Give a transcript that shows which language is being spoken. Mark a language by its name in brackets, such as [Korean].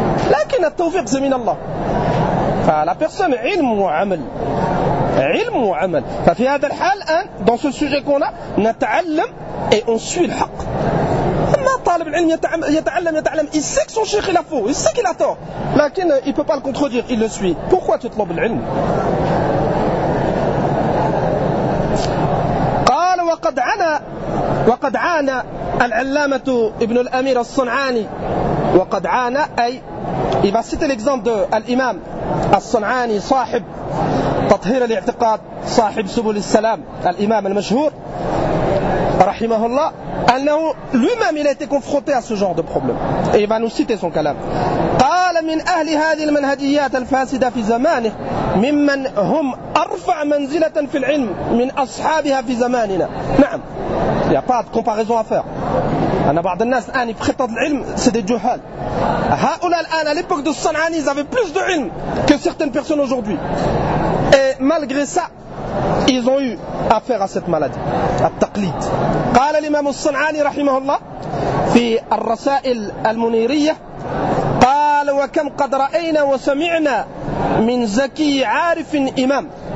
[French] Lakin le tawfiq c'est min Allah. La personne ilm ou amal. [Arabic] علم وعمل ففي هذا الحال الان [French] dans ce sujet qu'on a [Arabic] نتعلم [French] et on suit le haq. [Arabic] اما طالب العلم يتعلم [French] il sait que son cheikh il a faux, il sait qu'il a tort, [Arabic] لكن [French] il peut pas le contredire, il le suit. Pourquoi tu [Arabic] طلب العلم؟ قال وقد عانى العلامة ابن الامير الصنعاني وقد عانى اي [French] il va citer l'exemple de l'imam [Arabic] الصنعاني صاحب تطهير الاعتقاد صاحب سبل السلام الإمام المشهور رحمه الله أنه [French] lui-même il a été confronté à ce genre de problème et il va nous citer son [Arabic] كلام. قال من أهل هذه المنهجيات الفاسدة في زمانه ممن هم أرفع منزلة في العلم من أصحابها في زماننا. [French] نعم il n'y a pas de comparaison à faire. [Arabic] أنا بعض الناس الآن يبخطط العلم سيد الجهال. هؤلاء الآن [French] à l'époque de الصنعاني ils avaient plus de علم que certaines personnes aujourd'hui. Malgré ça, ils ont eu affaire à cette maladie, à taqlid. [Arabic] قال الإمام الصنعاني رحمه الله في الرسائل المنيرية قال وكم قد رأينا وسمعنا من زكي عارف إمام.